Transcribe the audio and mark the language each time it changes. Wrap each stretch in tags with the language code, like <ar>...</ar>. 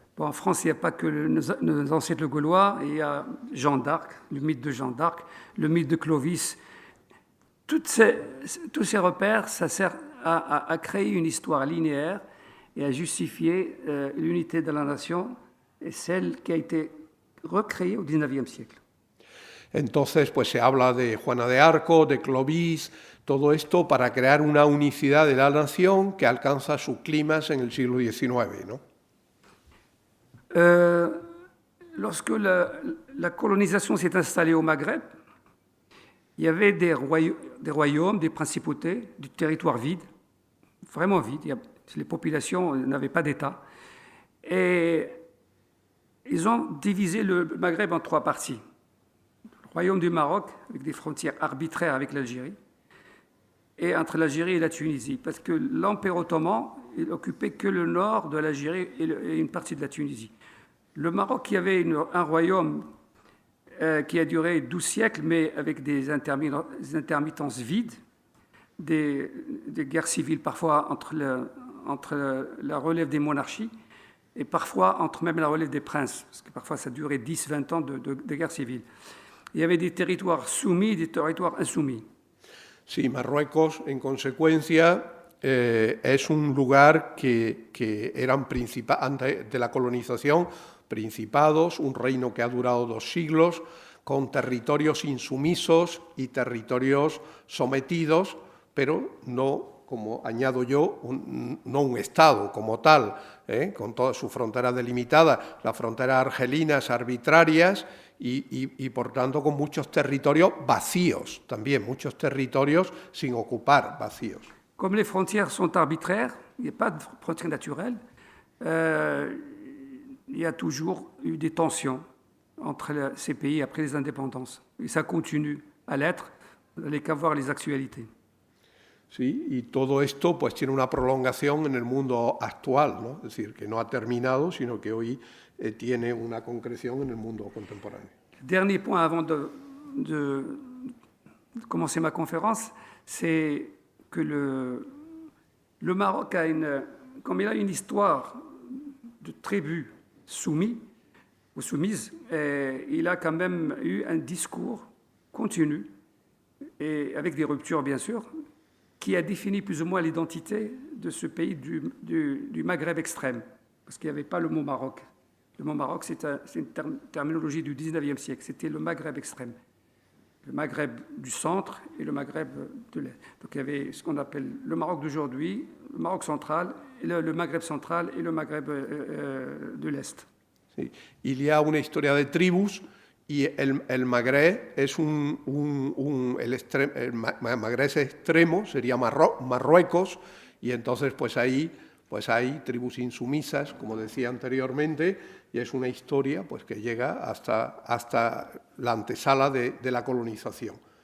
<fr>Bon, en France, il n'y a pas que nos ancêtres gaulois, il y a Jeanne d'Arc, le mythe de Jeanne d'Arc, le mythe de Clovis. Tous ces repères, ça sert à créer une histoire linéaire et à justifier l'unité de la nation et celle qui a été recréée au XIXe siècle.</fr> <es>Entonces, pues se habla de Juana de Arco, de Clovis, todo esto para crear una unicidad de la nación que alcanza su clímax en el siglo XIX, ¿no?</es> <fr>Lorsque la colonisation s'est installée au Maghreb, il y avait des royaumes, des principautés, du territoire vide, vraiment vide. Les populations n'avaient pas d'État. Et ils ont divisé le Maghreb en 3 parties. Le royaume du Maroc, avec des frontières arbitraires avec l'Algérie, et entre l'Algérie et la Tunisie, parce que l'Empire ottoman il occupait que le nord de l'Algérie et une partie de la Tunisie. Le Maroc, qui avait un royaume qui a duré 12 siècles, mais avec des intermittences vides, des guerres civiles parfois entre la relève des monarchies et parfois entre même la relève des princes, parce que parfois ça durait 10-20 ans de guerre civile. Il y avait des territoires soumis et des territoires insoumis.</fr> <es>Sí, Marruecos, en consecuencia, es un lugar que eran antes de la colonización, principados, un reino que ha durado 2 siglos, con territorios insumisos y territorios sometidos, pero no, como añado yo, no un Estado como tal, con todas sus fronteras delimitadas, las fronteras argelinas arbitrarias y por tanto con muchos territorios vacíos, también muchos territorios sin ocupar, vacíos.</es> <fr>Comme les frontières sont arbitraires, il n'y a pas de frontières naturelles, il y a toujours eu des tensions entre ces pays après les indépendances. Et ça continue à l'être, vous n'allez qu'à voir les actualités.</fr> <es>Sí, y todo esto pues tiene una prolongación en el mundo actual, ¿no? Es decir, que no ha terminado, sino que hoy tiene una concreción en el mundo contemporáneo.</es> <fr>Dernier point avant de commencer ma conférence, c'est que le Maroc comme il a une histoire de tribus soumis, ou soumise, il a quand même eu un discours continu, et avec des ruptures bien sûr, qui a défini plus ou moins l'identité de ce pays du Maghreb extrême, parce qu'il n'y avait pas le mot Maroc. Le mot Maroc, c'est une terminologie du 19e siècle, c'était le Maghreb extrême. Le Maghreb du centre et le Maghreb de l'Est. Donc il y avait ce qu'on appelle le Maroc d'aujourd'hui, le Maroc central, le Maghreb central et le Maghreb de l'Est.</fr> <es>Sí.</es> <fr>Il y a</fr> <es>una historia de tribus y el Magreb es el Magreb es extremo, sería Marruecos, y entonces pues ahí pues hay tribus insumisas, como decía anteriormente, y es una historia pues que llega hasta la antesala de la colonización.</es>